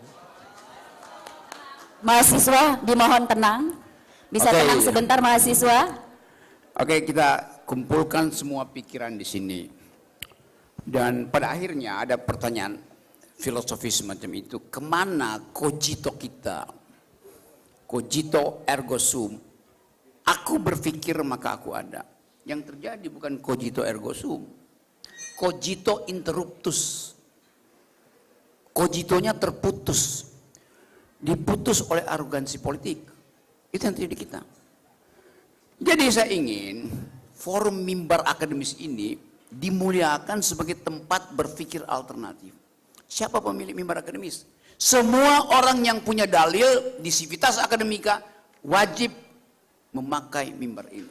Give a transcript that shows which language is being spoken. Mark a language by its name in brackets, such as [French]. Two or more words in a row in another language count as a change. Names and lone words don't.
[Indonesian] Mahasiswa dimohon tenang. Bisa Oke. tenang sebentar mahasiswa. Oke, kita kumpulkan semua pikiran di sini. Dan pada akhirnya ada pertanyaan filosofis semacam itu. Kemana cogito kita? [Latin] Cogito ergo sum. [Indonesian] Aku berpikir maka aku ada. Yang terjadi bukan [Latin] cogito ergo sum. Cogito interruptus. [Indonesian] Cogitonya terputus. Diputus oleh arogansi politik. Itu yang terjadi kita. Jadi saya ingin forum mimbar akademis ini dimuliakan sebagai tempat berpikir alternatif. Siapa pemilik mimbar akademis? Semua orang yang punya dalil di Civitas Akademika wajib memakai mimbar ini.